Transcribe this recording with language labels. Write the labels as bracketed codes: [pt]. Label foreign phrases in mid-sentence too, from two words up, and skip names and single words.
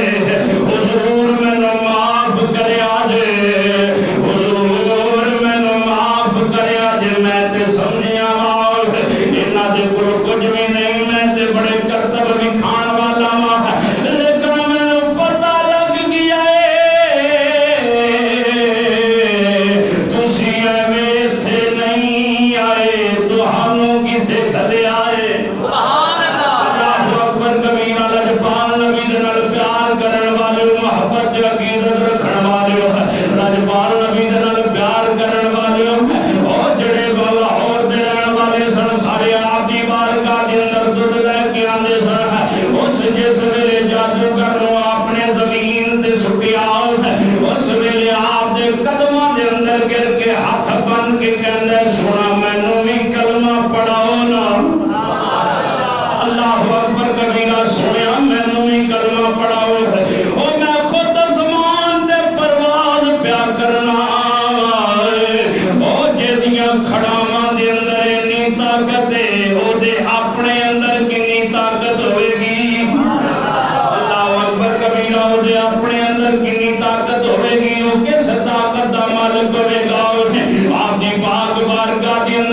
[pa] حضور مینوں معاف کریا جے، حضور مینوں معاف کریا جے، میں تے سمجھیا واں ایہناں دے کول کجھ بھی نہیں، میں تے بڑے کرتب وکھان والا واں، لیکن مینوں پتا لگ گیا تسی ایویں ایتھے نہیں آئے، تہانوں کسے گھلیا ہے. [ar] الله أكبر كبيرا. [pa] لجپال نبی دے نال پیار کرن والے محبت دی عقیدت رکھن والے لجپال نبی دے نال پیار کرن والے اور جیہڑے لاہور دے رہن والے سن، سارے آپ دی بارگاہ دے اندر دودھ لے کے آندے سن. اس جس ویلے جادوگر نوں آپ نے زمین تے سٹیا، اس ویلے آپ دے قدماں دے اندر گر کے ہاتھ بن کے کہندے سنا مینوں بھی کلمہ پڑھاؤ نا. [ar] الله أكبر كبيرا. [pa] سنیا مینوں بھی کلمہ پڑھاؤ۔ او میں خود آسمان تے پرواز پیا کرنا. او جیہدیاں کھڑاواں دے اندر انی طاقت ہے، اوہدے اپنے اندر کتنی طاقت ہوئےگی. [ar] الله أكبر كبيرا. [pa] اوہدے اپنے اندر کتنی طاقت ہوئےگی، او کس طاقت دا مالک ہوئےگا. آپ دی پاک بارگاہ